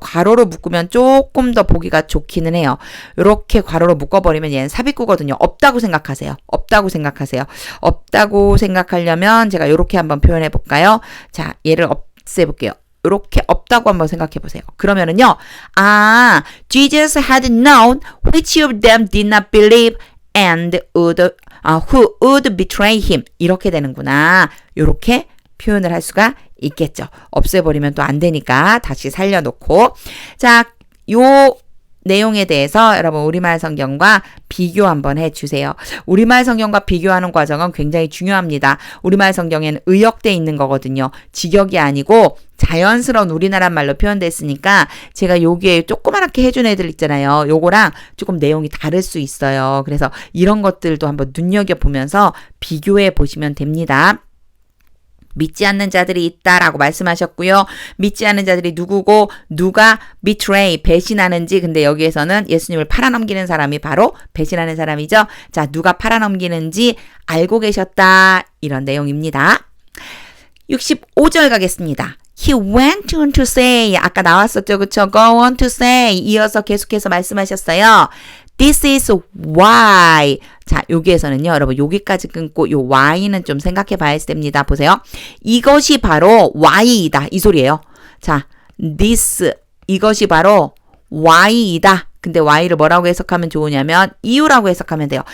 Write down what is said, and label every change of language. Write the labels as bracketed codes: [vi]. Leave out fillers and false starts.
[ko] 괄호로 묶으면 조금 더 보기가 좋기는 해요. 이렇게 괄호로 묶어버리면 얘는 삽입구거든요. 없다고 생각하세요. 없다고 생각하세요. 없다고 생각하려면 제가 이렇게 한번 표현해 볼까요? 자, 얘를 없애볼게요. 이렇게 없다고 한번 생각해 보세요. 그러면은요. [en] Jesus had known which of them did not believe and who would betray him. [ko] 이렇게 되는구나. 이렇게 표현을 할 수가 있겠죠. 없애버리면 또 안 되니까 다시 살려놓고. 자, 요 내용에 대해서 여러분 우리말 성경과 비교 한번 해주세요. 우리말 성경과 비교하는 과정은 굉장히 중요합니다. 우리말 성경에는 의역돼 있는 거거든요. 직역이 아니고 자연스러운 우리나라 말로 표현됐으니까 제가 여기에 조그맣게 해준 애들 있잖아요. 요거랑 조금 내용이 다를 수 있어요. 그래서 이런 것들도 한번 눈여겨보면서 비교해 보시면 됩니다. 믿지 않는 자들이 있다라고 말씀하셨고요. 믿지 않는 자들이 누구고 누가 betray, 배신하는지 근데 여기에서는 예수님을 팔아넘기는 사람이 바로 배신하는 사람이죠. 자, 누가 팔아넘기는지 알고 계셨다. 이런 내용입니다. 65절 가겠습니다. [en] He went on to say [ko] 아까 나왔었죠. 그쵸? [en] Go on to say [ko] 이어서 계속해서 말씀하셨어요. [en] This is why. [ko] 자, 여기에서는요, 여러분, 여기까지 끊고, 요 why는 좀 생각해 봐야 됩니다. 보세요. 이것이 바로 why이다. 이 소리예요. 자, this. 이것이 바로 why이다. 근데 why를 뭐라고 해석하면 좋으냐면, 이유라고 해석하면 돼요.